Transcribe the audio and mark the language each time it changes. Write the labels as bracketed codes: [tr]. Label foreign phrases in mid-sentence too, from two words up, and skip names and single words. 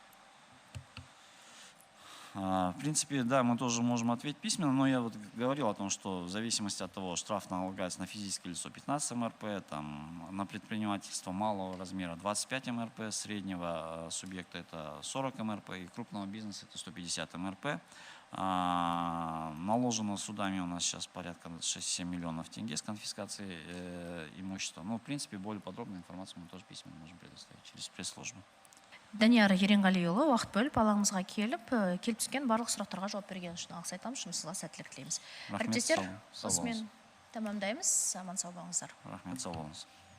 [ru] В принципе, да, мы тоже можем ответить письменно, но я говорил о том, что в зависимости от того, штраф налагается на физическое лицо 15 МРП, там, на предпринимательство малого размера 25 МРП, среднего субъекта это 40 МРП и крупного бизнеса это 150 МРП. Наложено судами у нас сейчас порядка 6-7 миллионов тенге с конфискацией имущества. Но, в принципе, более подробную информацию мы тоже письменно можем предоставить через пресс-службу. [kk] Данияр Еренғалиұлы, уақыт бөліп алаңымызға келіп түскен барлық сұрақтарға жауап берген үшін алғыс айтамыз, жұмысыңызға сәттілік тілейміз. Әріптестер, осымен тәмамдаймыз. Аман сау болыңыздар. Рахмет, сау болыңыз.